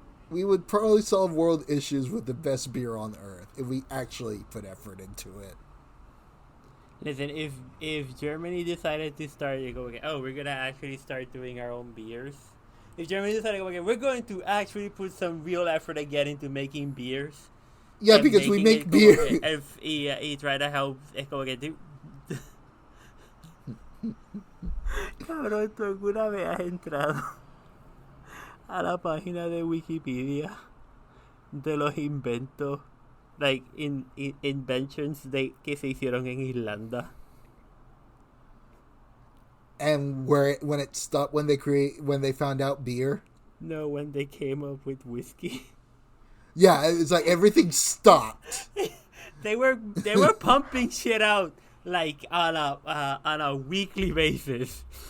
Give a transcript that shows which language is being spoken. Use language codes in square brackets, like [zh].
[en] We would probably solve world issues with the best beer on earth if we actually put effort into it. Listen, if Germany decided to start, you go, okay, we're gonna actually start doing our own beers. If Germany decided, okay, we're going to actually put some real effort again into making beers. Yeah, because we make beer. Y try to help. [es] Es como que cabrón, tú alguna vez has entrado a la página de Wikipedia de los inventos, like inventions que se hicieron en Irlanda. [en] And when it stopped, when they found out beer? No, when they came up with whiskey. Yeah, it's like everything stopped. They were pumping shit out like on a weekly basis.